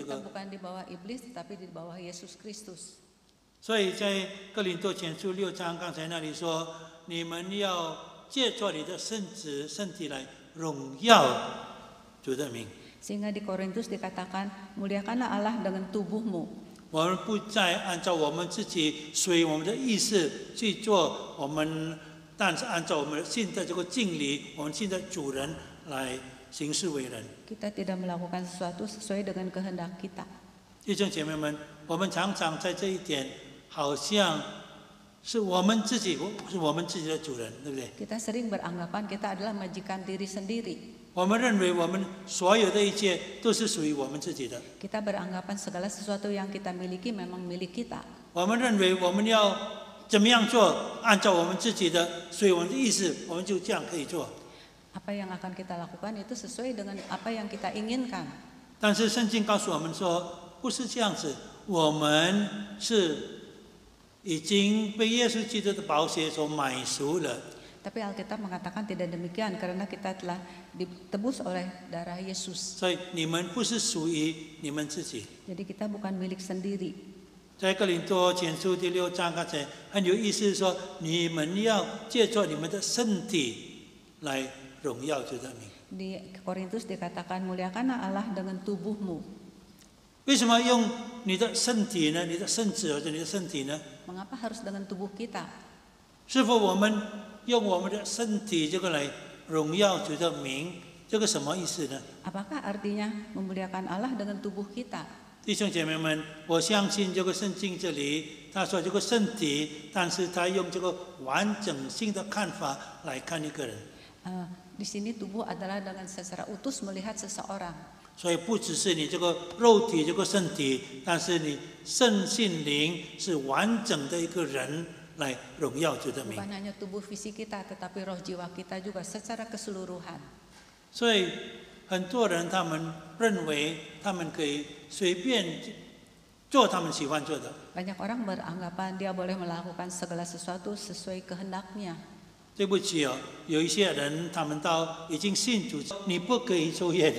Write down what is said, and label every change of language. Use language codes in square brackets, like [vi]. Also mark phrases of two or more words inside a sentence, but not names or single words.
[id] Kita [zh] 个。 [id] bukan di bawah iblis, tetapi di bawah Yesus Kristus. [zh] 所以在哥林多前书6章，刚才那里说，你们要借着你的身体来荣耀主的名。 [id] Sehingga di Korintus dikatakan, muliakanlah Allah dengan tubuhmu. [zh] 我们不再按照我们自己随我们的意识去做，但是按照我们新的这个经理，我们新的主人来行事为人。 [id] Kita tidak melakukan sesuatu sesuai dengan kehendak kita. [zh] 弟兄姐妹们，我们常常在这一点，好像是我们自己的主人，对不对？ [id] Kita sering beranggapan kita adalah majikan diri sendiri. [zh] 我们认为我们所有的一切都是属于我们自己的。 [id] Kita beranggapan segala sesuatu yang kita miliki memang milik kita. [zh] 我们认为我们要怎么样做，按照我们自己的随我们的意思，我们就这样可以做。 [id] Apa yang akan kita lakukan itu sesuai dengan apa yang kita inginkan. [zh] 但是圣经告诉我们说，不是这样子，我们是已经被耶稣基督的宝血所买赎了。 [id] Tapi Alkitab mengatakan tidak demikian karena kita telah ditebus oleh darah Yesus. [zh] 所以你们不是属于你们自己。 [id] Jadi kita bukan milik sendiri. [zh] 在哥林多前书第6章刚才很有意思，是说你们要借助你们的身体来荣耀主的名。 [id] Di Korintus dikatakan muliakanlah Allah dengan tubuhmu. [zh] 为什么用你的身体呢？你的身子或者你的身体呢？ [id] Mengapa harus dengan tubuh kita? [zh] 是否我们用我们的身体这个来荣耀主的名？这个什么意思呢？ [id] Apakah artinya memuliakan Allah dengan tubuh kita? [zh] 弟兄姐妹们，我相信这个圣经这里他说这个身体，但是他用这个完整性的看法来看一个人。 [id] Di sini tubuh adalah dengan secara utuh melihat seseorang. [zh] 所以不只是你这个肉体这个身体，但是你身心灵是完整的一个人来荣耀主的名。 [id] Bukan hanya tubuh fisik kita, tetapi roh jiwa kita juga secara keseluruhan. [zh] 所以很多人他们认为他们可以随便做他们喜欢做的。 [id] Banyak orang beranggapan dia boleh melakukan segala sesuatu sesuai kehendaknya. [zh] 对不起哦，有一些人他们到已经信主，你不可以抽烟。